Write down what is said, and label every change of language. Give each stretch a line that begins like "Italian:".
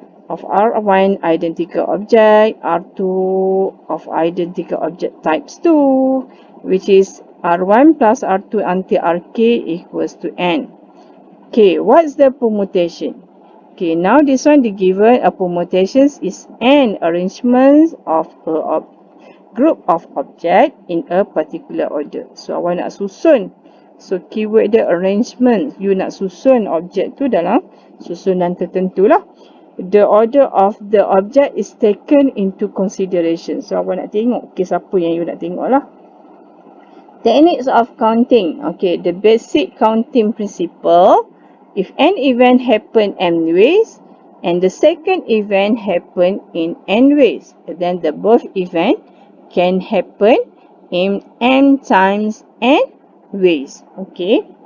English: of R1 identical object, R2 of identical object types 2, which is R1 plus R2 until Rk equals to N. Okay, what's the permutation? Okay, now this one, the given a permutations is N arrangements of a group of object in a particular order.
Malay: So, awak nak susun. So, keyword dia arrangement. You nak susun objek tu dalam susunan tertentu lah.
English: The order of the object is taken into consideration. So,
Malay: awak nak tengok. Okay, siapa yang you nak tengok lah.
English: Techniques of counting. Okay, the basic counting principle. If an event happen n ways, and the second event happen in n ways, then the both event can happen in n times n ways. Okay.